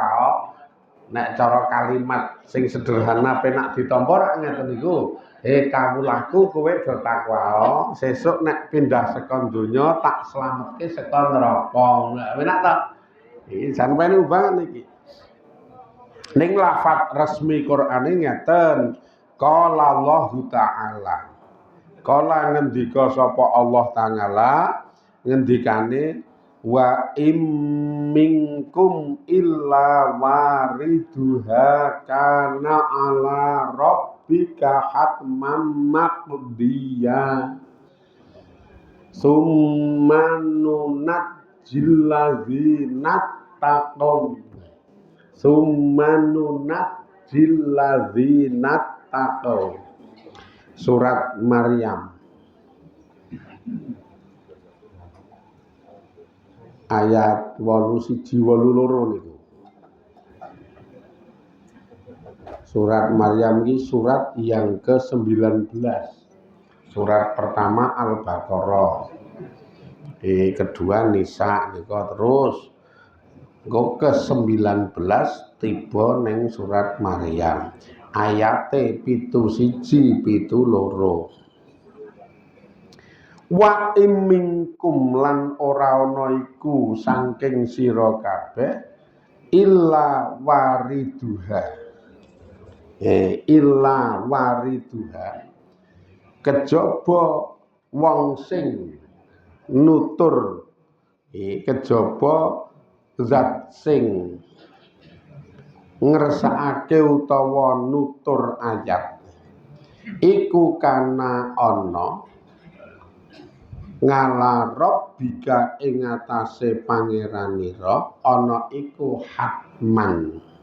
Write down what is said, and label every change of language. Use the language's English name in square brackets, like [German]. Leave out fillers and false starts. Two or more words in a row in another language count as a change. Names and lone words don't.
[Javanese] Nek cara kalimat sing sederhana penak ditampa rak ngeten niku kawulaku kowe do takwa. Sesuk nek pindah saka donya tak slametke saka neraka. Penak ta? Iki sampeyan ubah niki. Ning lafaz resmi Qur'ane ngeten. [Arabic] قال الله تعالى. Qala [Javanese] ngendika sapa Allah Ta'ala ngendikane [Arabic] ومنكم إلا واردها كان على ربك حتما مقضيا ثم ننجي الذين اتقوا ثم ننجي الذين اتقوا. [Javanese] Surat Maryam ayat 8:1-8 niku. [Indonesian] Surat Maryam ini surat yang ke-19. Surat pertama Al-Baqarah. [Javanese] Kedua Nisa niku terus engko ke-19 tiba ning surat Maryam. Ayate 7:1-7. [Arabic] وإن منكم [Javanese] lan ora ana iku saking sira kabeh [Arabic] إلا واردها. إلا واردها. [Javanese] Kejaba wong sing nutur kejaba zat sing ngersakake utawa nutur ayat iku kana ana [Arabic] على ربك [Javanese] ing atase pangeranira ana iku hatman.